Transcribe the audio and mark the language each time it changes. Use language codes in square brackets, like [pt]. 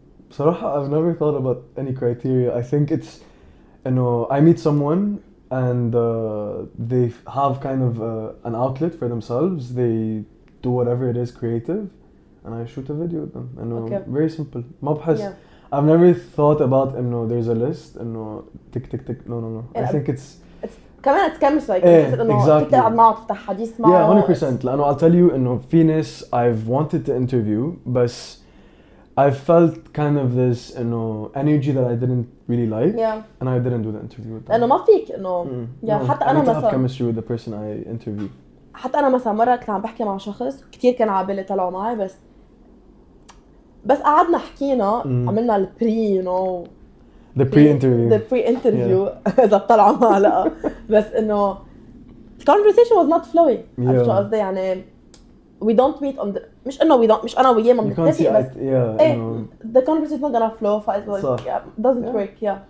[en] بصراحة I've never thought about any criteria. I think it's I meet someone and they have kind of an outlet for themselves. They do whatever it is creative, and I shoot a video with them. Very simple. [ar] ما بحس. [en] I've never thought about there's a list tick tick tick. No. I think it's [ar] كمان [en] it's like [ar] إنه فيك تقعد معه تفتح حديث معه. [en] Yeah, 100%. لأنه I'll tell you في ناس I've wanted to interview, but I felt kind of this energy that I didn't really like, and I didn't do the interview with them. [ar] لأنه ما فيك حتى أنا [en] مثلا have chemistry with the person I interviewed. [ar] حتى أنا مثلا مرة كنت عم بحكي مع شخص كتير كان عابالي طلعوا معي بس قعدنا حكينا عملنا البري [en] the pre-interview [ar] إذا بطلعوا معلقة بس [en] conversation was not flowing. [ar] شو قصدي يعني [en] we don't meet on the [ar] مش أنا وياه ما بنتفق بس [en] the conversation not gonna flow doesn't work.